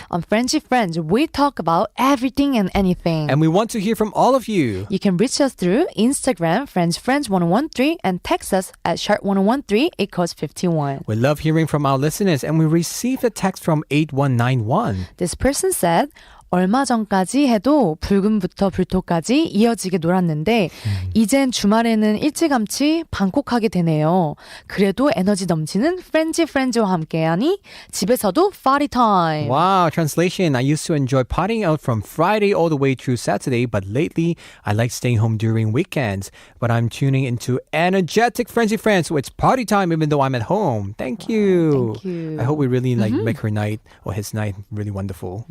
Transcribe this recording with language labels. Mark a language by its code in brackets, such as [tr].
[en] On Friends of Friends, we talk about everything and anything. And we want to hear from all of you. You can reach us through Instagram, friends1013, and text us at sharp1013, it costs 51. We love hearing from our listeners, and we received a text from 8191. This person said, [ko] 얼마 전까지 해도 붉음부터 불토까지 이어지게 놀았는데 이젠 주말에는 일찌감치 방콕하게 되네요. 그래도 에너지 넘치는 프렌즈와 함께하니 집에서도 [en] party time. Wow, translation. I used to enjoy partying out from Friday all the way through Saturday, but lately I like staying home during weekends. But I'm tuning into energetic Frenzy Friends, so it's party time even though I'm at home. Thank you. Thank you. I hope we really make her night or his night really wonderful.